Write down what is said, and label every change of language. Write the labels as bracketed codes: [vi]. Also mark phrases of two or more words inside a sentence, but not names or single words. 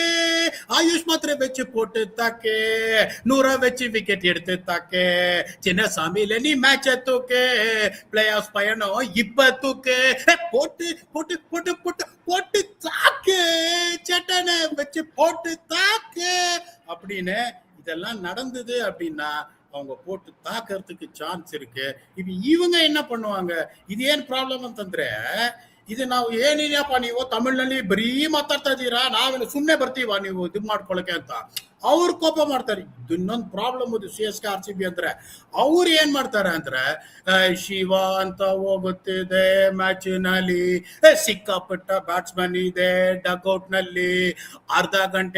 [ta] ஆயுஷ் மாத்திரை வச்சு போட்டு தாக்கு 100 வச்சு விக்கெட் எடுத்து தாக்கு சின்ன சாமியில நீ மேட்ச தூக்கு [en] play off [ta] பயணம் இப்ப தூக்கு போட்டு போட்டு போட்டு போட்டு போட்டு தாக்கு சேட்டனை வச்சு போட்டு தாக்கு அப்படின்னு இதெல்லாம் நடந்தது அப்படின்னா அவங்க போட்டு தாக்கிறதுக்கு சான்ஸ் இருக்கு. இப்ப இவங்க என்ன பண்ணுவாங்க, இது [kn] ಏನ್ ಪ್ರಾಬ್ಲಮ್ ಅಂತಂದ್ರೆ, ಇದು ನಾವು ಏನಿಲ್ಲಪ್ಪ ನೀವು ತಮಿಳ್ನಲ್ಲಿ ಬರೀ ಮಾತಾಡ್ತಾ ಇದ್ದೀರಾ, ನಾವೇನು ಸುಮ್ಮನೆ ಬರ್ತೀವ ನೀವು ಇದು ಮಾಡ್ಕೊಳಕ್ಕೆ ಅಂತ ಅವ್ರು ಕೋಪ ಮಾಡ್ತಾರೆ. ಇನ್ನೊಂದು ಪ್ರಾಬ್ಲಮ್ ಇದು CSK RCB ಅಂದ್ರೆ, ಅವ್ರು ಏನ್ ಮಾಡ್ತಾರೆ ಅಂದ್ರೆ ಶಿವ ಅಂತ ಹೋಗುತ್ತಿದೆ ಮ್ಯಾಚಿನಲ್ಲಿ, ಸಿಕ್ಕಾಪಟ್ಟ ಬ್ಯಾಟ್ಸ್ಮನ್ ಇದೆ ಡಕ್ಔಟ್ ನಲ್ಲಿ, ಅರ್ಧ ಗಂಟೆ